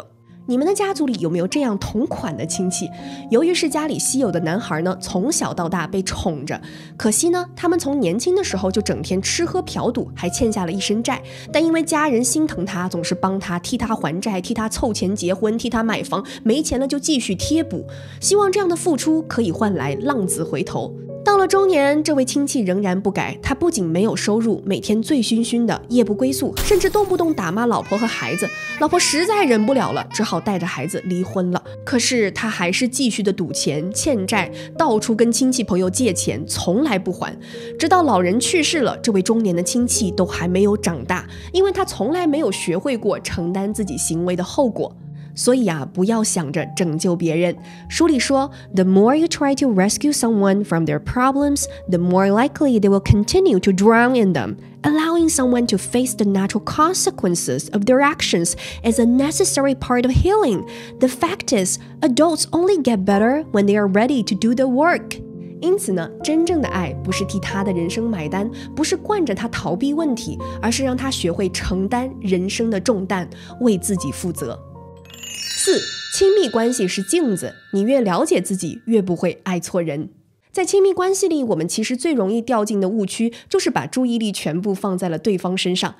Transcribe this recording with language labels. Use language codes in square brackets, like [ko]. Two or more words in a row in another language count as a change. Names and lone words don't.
[zh] 你們的家族裡有沒有這樣同款的親戚？由於是家裡稀有的男孩呢，從小到大被寵着，可惜呢，他們從年輕的時候就整天吃喝嫖賭，還欠下了一身債。但因為家人心疼他，總是幫他替他還債，替他湊錢結婚，替他買房，沒錢了就繼續貼補，希望這樣的付出可以換來浪子回頭。到了中年，這位親戚仍然不改，他不僅沒有收入，每天醉醺醺的，夜不歸宿，甚至動不動打罵老婆和孩子。老婆實在忍不了了，只好帶着孩子離婚了。可是他還是繼續的賭錢、欠債，到處跟親戚朋友借錢，從來不還。直到老人去世了，這位中年的親戚都還沒有長大，因為他從來沒有學會過承擔自己行為的後果。所以啊，不要想着拯救別人。書裡說 [en] ，The more you try to rescue someone from their problems, the more likely they will continue to drown in them. Allowing someone to face the natural consequences of their actions is a necessary part of healing. The fact is, adults only get better when they are ready to do the work. [zh] 因此呢，真正的愛不是替他的人生買單，不是慣着他逃避問題，而是讓他學會承擔人生的重擔，為自己負責。4. 親密關係是鏡子，你越了解自己，越不會愛錯人。在親密關係裡，我們其實最容易掉進的誤區，就是把注意力全部放在了對方身上。